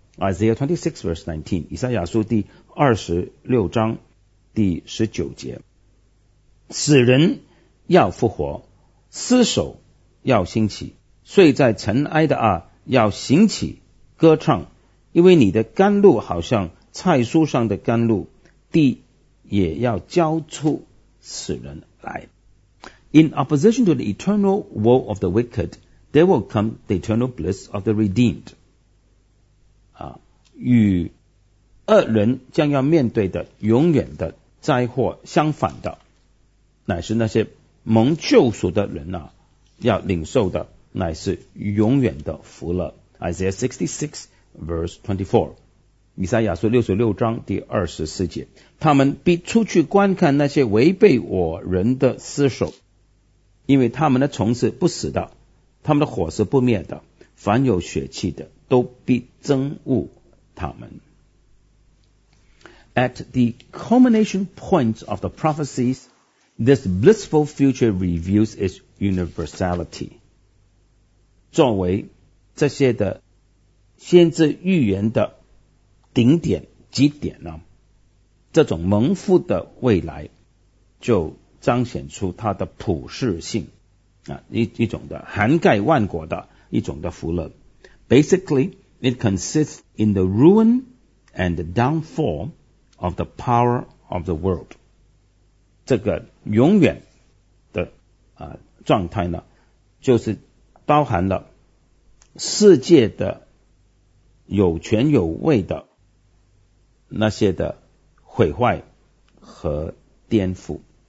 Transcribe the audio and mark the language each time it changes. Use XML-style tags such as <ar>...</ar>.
<en>Isaiah 26 verse 19，</en> <zh>以赛亚书第26章第19节，死人要复活，尸首要兴起，睡在尘埃的啊要兴起歌唱，因为你的甘露好像菜蔬上的甘露，地也要交出死人来。</zh> <en>In opposition to the eternal woe of the wickedThere will come the eternal bliss of the redeemed.</en> <zh>与恶人将要面对的永远的灾祸相反的，乃是那些蒙救赎的人啊，要领受的乃是永远的福乐。</zh> <en>Isaiah 66 verse 24，</en> <zh>以赛亚书66章第24节，他们必出去观看那些违背我人的尸首，因为他们的虫是不死的，他们的火是不灭的，凡有血气的都必憎恶他们。</zh> <en>At the culmination point of the prophecies, this blissful future reveals its universality.</en> <zh>作为这些的先知预言的顶点极点呢，这种蒙福的未来就彰显出它的普世性啊，一种的涵盖万国的一种的福乐。</zh> <en>Basically, it consists in the ruin and the downfall of the power of the world.</en> <zh>这个永远的啊状态呢，就是包含了世界的有权有位的那些的毁坏和颠覆。</zh>